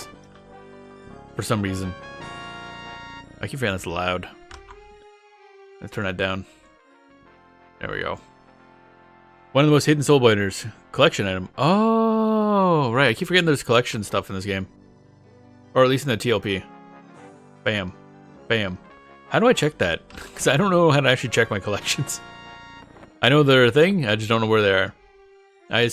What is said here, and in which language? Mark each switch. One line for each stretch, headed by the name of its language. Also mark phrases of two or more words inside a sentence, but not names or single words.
English: For some reason. I keep feeling that's loud. Let's turn that down. There we go. One of the most hidden soulbinders. Collection item. Oh, right. I keep forgetting there's collection stuff in this game. Or at least in the TLP. Bam. Bam. How do I check that? Because I don't know how to actually check my collections. I know they're a thing, I just don't know where they are.